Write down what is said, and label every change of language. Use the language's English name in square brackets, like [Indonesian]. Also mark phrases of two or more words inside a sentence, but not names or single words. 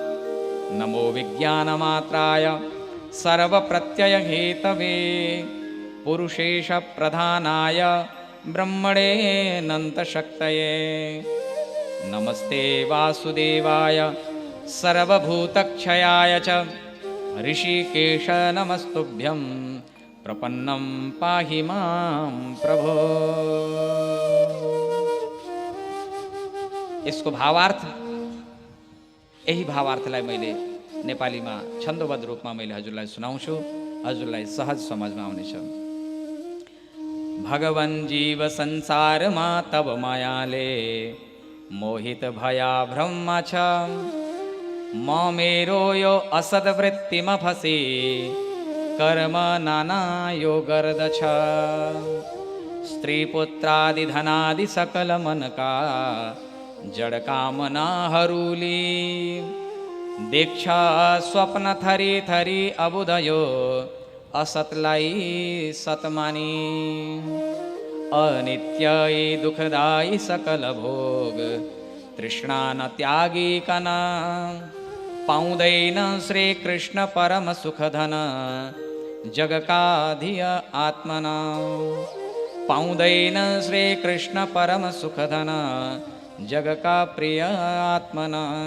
[Sanskrit] नमो विज्ञानमात्राय सर्वप्रत्ययहेतवे पुरुषेश प्रधानाय ब्रह्मणेऽनन्तशक्तये नमस्ते वासुदेवाय सर्वभूतक्षयाय च ऋषिकेश नमस्तुभ्यं प्रपन्नं पाहि मां प्रभो। [Nepali] यसको भावार्थ, यही भावार्थलाई मैले नेपालीमा छन्दोबद्ध रूपमा मैले हजुरलाई सुनाउँछु, हजुरलाई सहज समझमा आउनेछ। भगवन् जीव संसारमा तब मायाले मोहित भया भ्रम छ म मेरो यो असद्वृत्तिमा फसी कर्म नाना यो गर्दछ स्त्री पुत्रादि धनादि सकल मनका जड कामनाहरूले देख्छ स्वप्न थरी थरी अबुधयो असतलाई सतमानी अनित्य दुखदायी सकल भोग तृष्णा न त्यागी कना पाउँदैन श्री कृष्ण परम सुख धन जग का धिय आत्मना पाउँदैन श्री कृष्ण परम सुख धन जग का प्रिय आत्मना